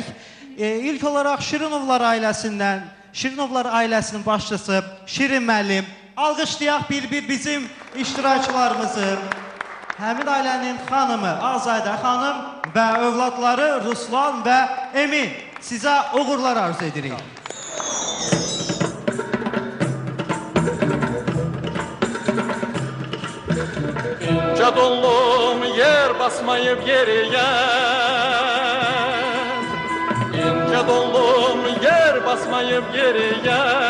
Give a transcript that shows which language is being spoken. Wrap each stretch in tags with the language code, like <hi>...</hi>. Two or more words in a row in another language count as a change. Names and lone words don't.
<az>İlk olaraq Şirinovlar ailəsindən, Şirinovlar ailəsinin başçısı Şirin müəllim. Alqışlayaq bir bizim iştirakçılarımızı. Həmin ailənin xanımı Azadə xanım və övladları Ruslan və Emin. Sizə uğurlar arzu edirik.</az> <tr>İnce donlum yer basmayıp geriye, İnce donlum yer basmayıp geriye.</tr>